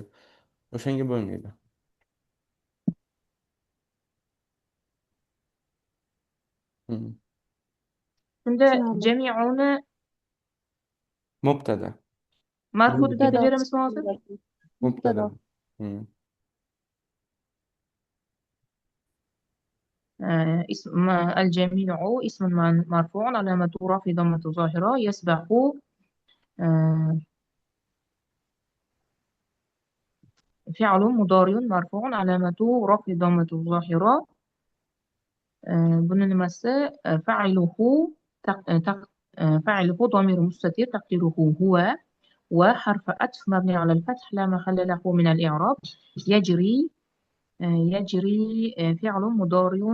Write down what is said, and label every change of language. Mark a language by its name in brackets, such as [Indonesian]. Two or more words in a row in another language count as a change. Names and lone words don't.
[Uzbek] O'shanga bo'lmaydi. Hmm. Shunda Tushunarli. jami'uni Mubtada. marfu deb Mubtado. ketaveramizmi hozir? Mubtada. Mubtado. Hmm. [Arabic] اسم الجميع اسم مرفوع علامة رفعه ضمة ظاهرة يسبق آه، فعل مضارع مرفوع علامة رفع ضمة ظاهرة بنون nimasi فاعله فاعله ضمير مستتر تقديره هو وحرف عطف مبني على الفتح لا محل له من الإعراب يجري يجري فعل مضارع